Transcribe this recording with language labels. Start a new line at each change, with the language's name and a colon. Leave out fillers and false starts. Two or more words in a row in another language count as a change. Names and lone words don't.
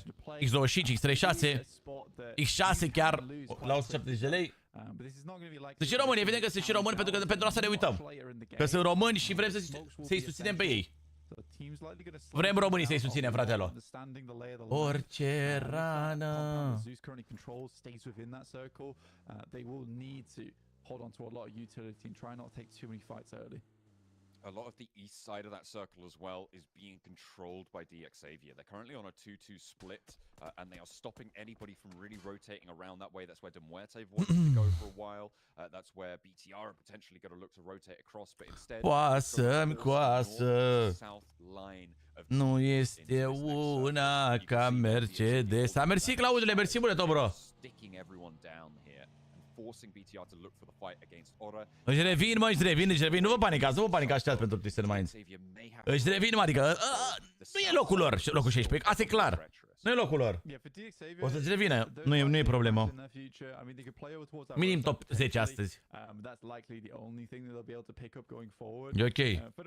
Romanian: X25, X36, X6 chiar la 170 de lei. Sunt și români, evident că sunt și români pentru asta ne uităm. Că sunt români și vrem să-i susținem pe ei. Vrem românii să-i susținem, fratelor. Orice rană.
English: Zeus currently controls, stays within that circle. They will need to hold on to a lot of utility and try not to take too many fights early. A lot of the east side of that circle as well is being controlled by Decisive. They're currently on a 2-2 split, and they are stopping anybody from really rotating around that way. That's where DESPRE wanted to go for a while. That's where BTR are potentially going to look to rotate across, but instead...
Romanian: Coasă-mi coasă.
English: South line of
Romanian: Nu este una ca Mercedes. A, mersi, Claudule, mersi mult, bro.
English: sticking everyone down here and forcing BTR to look for the fight against Ora.
Romanian: Își revin, mă, își revin. Nu vă panicați, nu vă panicați, aștept pentru Twisted Minds. Își revin, mă, adică nu e locul lor, locul 16, asta e clar. Nu e locul lor. O să-ți revină, nu e problemă. Minim top 10 astăzi. E ok.